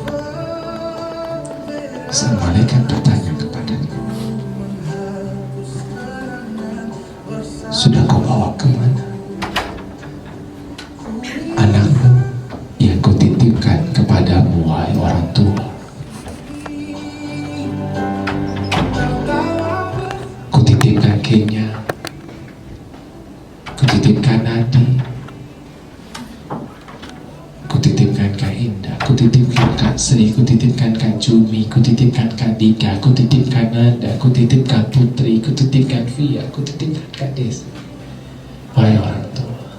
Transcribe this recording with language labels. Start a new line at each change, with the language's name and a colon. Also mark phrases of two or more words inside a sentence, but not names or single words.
Indonesian: Sang malaikat bertanya kepadanya, sudah kau bawa kemana anakmu yang kau titipkan kepadamu, wahai orang tua? Kutitipkan Kenya, kutitipkan Nadi, kutitipkan Kak Indah, kutitipkan Kak Sri, kutitipkan Kak Jumi, kutitipkan Kak Dika, kutitipkan Nanda, kutitipkan Putri, kutitipkan Via, kutitipkan Kak Desi. Wahai orang tua,